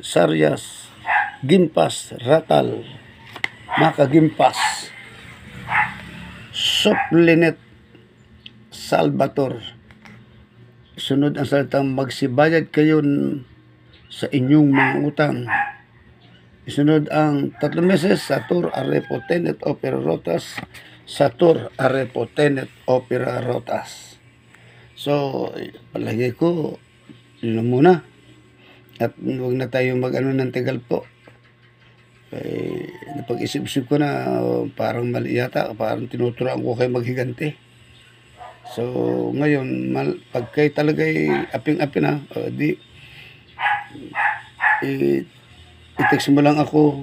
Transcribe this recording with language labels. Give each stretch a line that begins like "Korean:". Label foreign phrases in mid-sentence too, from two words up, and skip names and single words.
Filipino: Saryas, Gimpas, Ratal, Makagimpas, Soplinet, Salvator. Isunod ang salitang magsibayad kayo sa inyong mga utang. Isunod ang 3 beses.
Latin: Satur, Arepo, Tenet, Opera, Rotas. Satur, Arepo, Tenet, Opera, Rotas.
Filipino: So, palagay ko, yun muna. At huwag na tayo mag-ano ng tagal po. Napag-isip-isip ko na parang mali yata, parang tinuturoan ko kayo maghigante. So, ngayon, pag kayo talaga aping-api na, i-text mo lang ako.